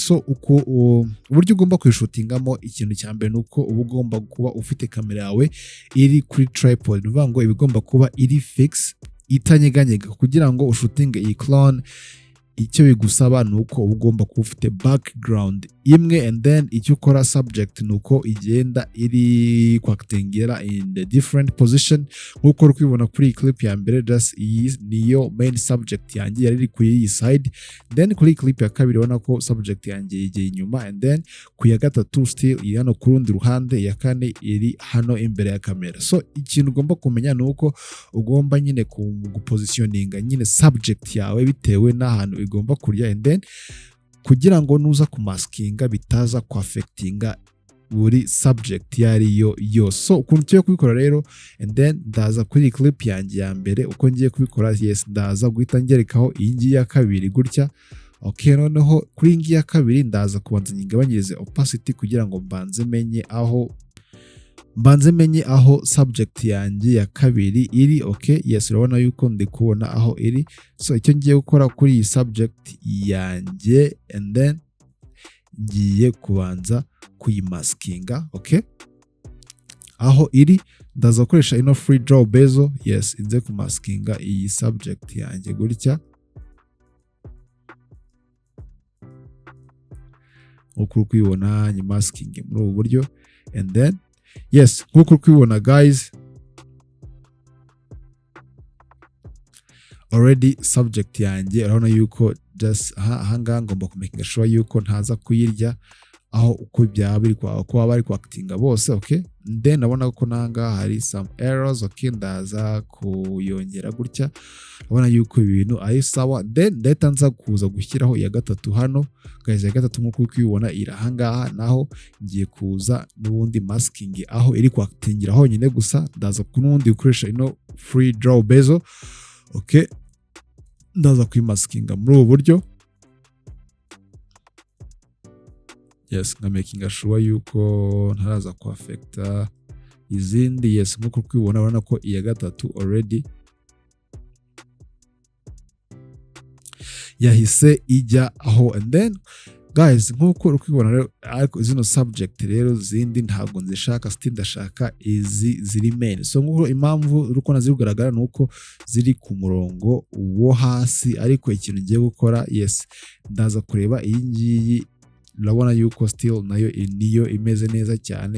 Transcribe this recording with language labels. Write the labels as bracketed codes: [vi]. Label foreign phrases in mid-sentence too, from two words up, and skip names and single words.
[rw] So uburyo ugomba kuyishutingamo, ikintu cya mbere nuko uba ugomba kuba ufite kamera yawe iri kuri tripod, bivuga ngo ibigomba kuba iri fix, itanyeganyega kugira ngo ushutinge iyi clone. Icyo bigusaba nuko uba ugomba kuba ufite background imwe, [en] and then [rw] icyo ukora subject nuko igenda iri kwactingira [en] in the different position. [rw] Nkuko uri kubibona kuri iyi clip ya mbere, just iyi niyo [en] main subject [rw] yanjye yari iri kuri iyi side, then kuri clip ya kabiri ubona ko subject yanjye yigiye inyuma, [en] and then [rw] ku ya gatatu still iri hano ku rundi ruhande, ya kane iri hano imbere ya kamera. So ikintu ugomba kumenya nuko ugomba nyine gupositioninga nyine subject yawe bitewe n'ahantu igomba kurya, [en] and then [rw] kugira ngo nuza kumaskinga bitaza kuaffectinga buri subject yariyo yose. So ukuntu tugiye kubikora rero, [en] and then [rw] ndaza kuri clip yanjye ya mbere uko ngiye kubikora. Yes, ndaza guhita ngerekaho iyi ngiyi ya kabiri gutya. Okay, noneho kuri iyi ngiyi ya kabiri ndaza kubanza nyigabanyirize opacity kugira ngo mbanze menye aho subject yanjye ya kabiri iri. [en] Okay, yes, [rw] urabona yuko ndi kubona aho iri. So icyo ngiye gukora kuri iyi subject yanjye, [en] and then [rw] ngiye kubanza kuyimaskinga. Okay, aho iri ndaza gukoresha ino [en] free draw bezel. [rw] Yes, inze kumaskinga iyi subject yanjye gutya uko ukubibona, nyimaskinge muri ubu buryo, [en] and then yes, [rw] nkuko uri kubibona guys, [en] already subject [rw] yanjye urabona yuko just ahangaha ngomba kumakinga sure yuko ntaza kuyirya aho uko byaba biri kwa bari kwactinga bose. [en] Okay, then [rw] nabona ko nanga hari [en] some errors. [rw] Okay, ndaza kuyongera gutya, urabona yuko ibintu ari sawa. Then ndahita nza kuza gushyiraho iya gatatu hano guys. Ya gatatu nkuko ukibona iri ahangaha, naho ngiye kuza n'ubundi masking aho iri kwactingira honyine gusa. Ndaza kunundi gukoresha ino [en] free draw bezel. [rw] Okay, ndaza kuyimaskinga muri ubu buryo. Yes, nka [en] making sure [rw] yuko ntaraza ku affecta izindi. Yes, nkuko ukibona urabona ko iya gatatu already yahise ijya aho, [en] and then guys [rw] nkuko ukibona rero, ariko zino subject rero zindi ntabwo nzishaka, still ndashaka izi ziri main. So nkuko impamvu uruko naziri kugaragara nuko ziri ku murongo wo hasi, ariko ikintu ngiye gukora, yes, ndaza kureba iyi ngiyi, urabona yuko still nayo niyo imeze neza cyane.